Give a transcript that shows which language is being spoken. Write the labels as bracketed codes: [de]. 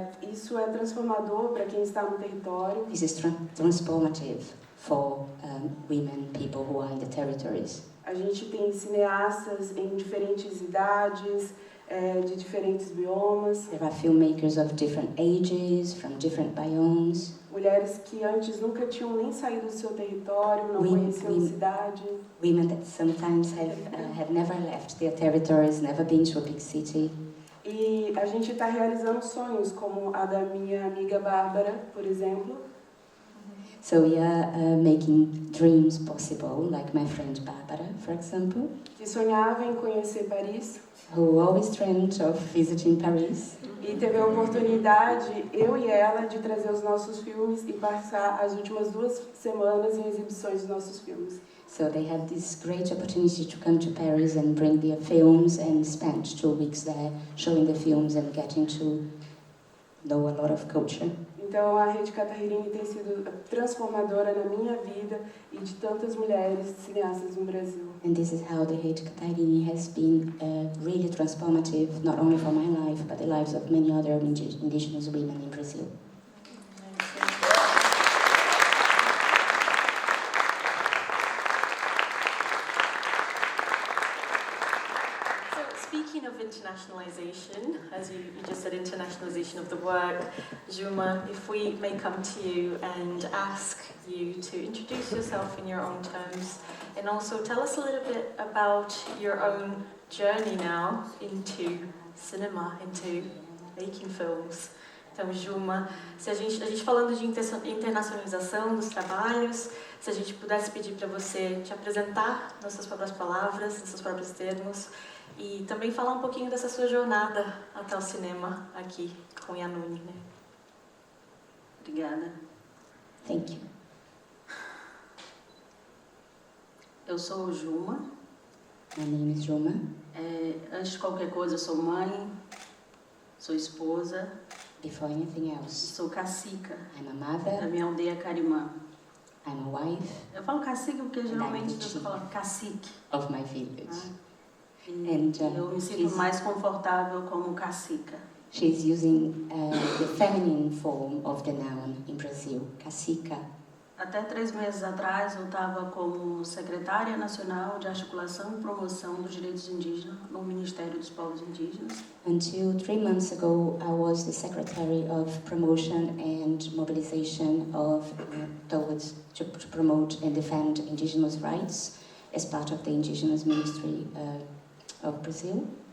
[pt] Isso é transformador para quem está no território. [en] This is transformative for women, people who are in the territories. [pt] A gente tem cineastas em diferentes idades, de diferentes biomas, [en] There are filmmakers of different ages, from different biomes, [pt] mulheres que antes nunca tinham nem saído do seu território, não conheciam a cidade. [en] women that sometimes have never left their territories, never been to a big city. [pt] E a gente está realizando sonhos, como a da minha amiga Bárbara, por exemplo, [en] So we are making dreams possible, like my friend Barbara, for example, [pt] que sonhava em conhecer Paris [en] who always dreamed of visiting Paris. [pt] e teve a oportunidade, eu e ela, de trazer os nossos filmes e passar as últimas 2 semanas em exibições dos nossos filmes. [en] So they had this great opportunity to come to Paris and bring their films and spent 2 weeks there showing the films and getting to know a lot of culture. [pt] Então a Rede Catahirini tem sido transformadora na minha vida e de tantas mulheres cineastas no Brasil. [en] And this is how the Rede Catahirini has been really transformative, not only for my life, but the lives of many other indigenous women in Brazil. So speaking of internationalization, as you just said, internationalization of the work, Juma, if we may come to you and ask you to introduce yourself in your own terms and also tell us a little bit about your own journey now into cinema, into making films. [pt] Então, Juma, se a gente falando de internacionalização dos trabalhos, se a gente pudesse pedir para você te apresentar nas suas próprias palavras, nos seus próprios termos, e também falar um pouquinho dessa sua jornada até o cinema aqui com Yanuni, né? Obrigada. [en] Thank you. [pt] Eu sou Juma. [en] My name is Juma. [pt] Antes de qualquer coisa, eu sou mãe, sou esposa, [en] Before anything else, [pt] sou cacica [en] I'm a [pt] da [en] mother, [pt] minha aldeia Carimã. [en] I'm a wife [pt] Eu falo cacique porque geralmente as pessoas falam cacique. [en] of my village. [pt] E [en] And, [pt] eu me sinto [en] she's- [pt] mais confortável como cacica. [en] She's using the feminine form of the noun in Brazil, cacica. [pt] Até 3 meses atrás eu estava como secretária nacional de articulação e promoção dos direitos indígenas no Ministério dos Povos Indígenas. [en] Until 3 months ago, I was the Secretary of Promotion and Mobilization of to promote and defend indigenous rights as part of the Indigenous Ministry of Brazil.